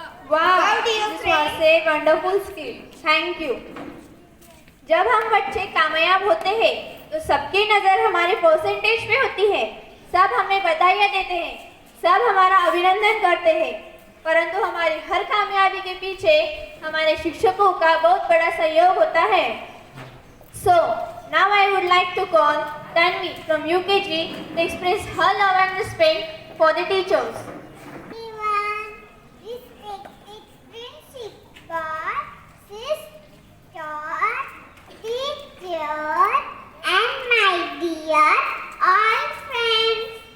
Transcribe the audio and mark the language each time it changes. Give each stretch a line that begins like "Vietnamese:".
English: Wow, this was a wonderful skill. Thank you.
Hindi: जब हम बच्चे कामयाब होते हैं तो सबकी नज़र हमारे परसेंटेज पे होती है। सब हमें बधाइयाँ देते हैं, सब हमारा अभिनंदन करते हैं, परंतु हमारी हर कामयाबी के पीछे हमारे शिक्षकों का बहुत बड़ा सहयोग होता है।
English: So now I would like to call Tanvi from UKG to express her love and respect for the teachers. Everyone, respected principal, sister, teacher, and my dear all friends.